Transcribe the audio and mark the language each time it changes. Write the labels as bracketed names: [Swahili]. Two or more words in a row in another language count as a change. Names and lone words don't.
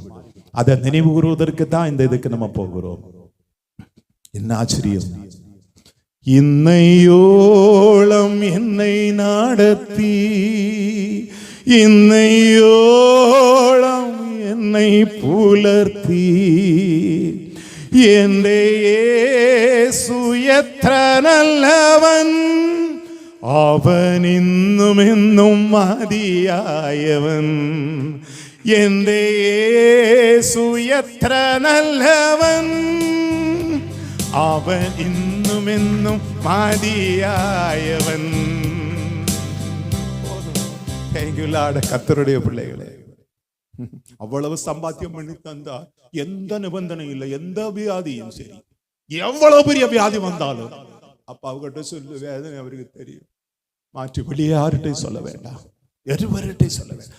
[Tamil] அதை நினைவு கூறுவதற்கு தான் இந்த இதுக்கு நம்ம போகிறோம். என்ன ஆச்சரியம்! இன்னையோളം என்னை நடத்தி, இன்னையோളം என்னை புலர்த்தி, [Malayalam] എന്റെ യേശു എത്ര നല്ലവൻ, അവൻ ഇന്നുമെന്നും മതിയായവൻ. എന്റെ യേശു എത്ര നല്ലവൻ, അവൻ ഇന്നുമെന്നും മതിയായവൻ. [Tamil] கர்த்தருடைய பிள்ளைகளே, அவ்வளவு சம்பாத்தியம் பண்ணி தந்தா எந்த நிபந்தனை இல்லை, எந்த வியாதியும் சரி, எவ்வளவு பெரிய வியாதி வந்தாலும் அப்ப அவகிட்ட சொல்லு, வேதனை அவருக்கு தெரியும். மாற்றி வெளியே யார்கிட்டையும் சொல்ல வேண்டாம், எருவர்கிட்டையும் சொல்ல வேண்டாம்.